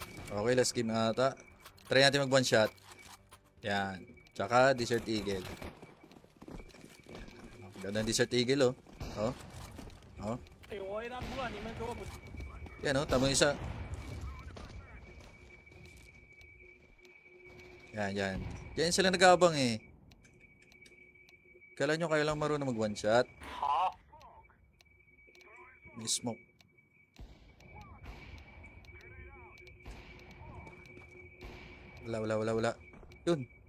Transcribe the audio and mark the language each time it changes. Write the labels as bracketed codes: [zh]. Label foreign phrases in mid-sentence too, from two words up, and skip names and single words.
[tl] Okay, [en] last game [tl] na ata. Try natin mag [en] one shot. [tl] Yan. Tsaka Desert Eagle. Ganda ng Desert Eagle, oh. Oh. Oh. [zh] 哎，我 A 大不了，你们给我补。 [tl] Yan, oh. Tama yung isa. Yan, yan. Yan sila nag-aabang eh. Kailan nyo kayo lang marunong mag [en] one shot? [zh] 好， [tl] May smoke. Wala. Yun.